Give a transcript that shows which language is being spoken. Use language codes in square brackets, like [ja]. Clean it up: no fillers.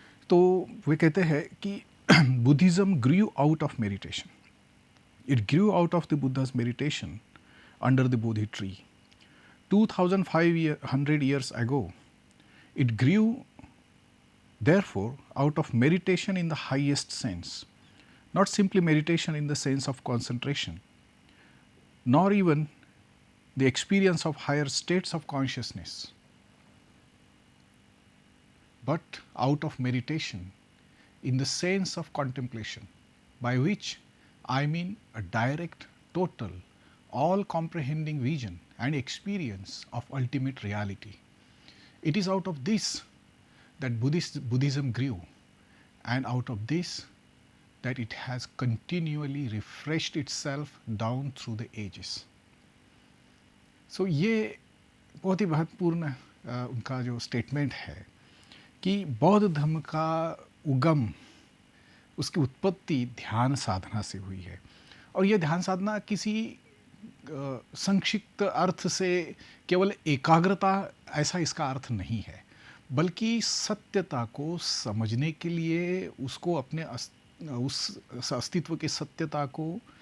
[hi] तो वे कहते हैं कि [en] Buddhism grew out of meditation, it grew out of the Buddha's meditation under the Bodhi tree 2500 years ago. It grew therefore out of meditation in the highest sense, not simply meditation in the sense of concentration, nor even the experience of higher states of consciousness, but out of meditation in the sense of contemplation, by which I mean a direct, total, all comprehending vision and experience of ultimate reality. It is out of this that Buddhism grew, and out of this that it has continually refreshed itself down through the ages. [hi] So ये बहुत ही महत्वपूर्ण उनका जो statement है कि बौद्ध धर्म का उगम, उसकी उत्पत्ति ध्यान साधना से हुई है। और यह ध्यान साधना किसी संक्षिप्त अर्थ से केवल एकाग्रता, ऐसा इसका अर्थ नहीं है, बल्कि सत्यता को समझने के लिए, उसको अपने उस अस्तित्व के सत्यता को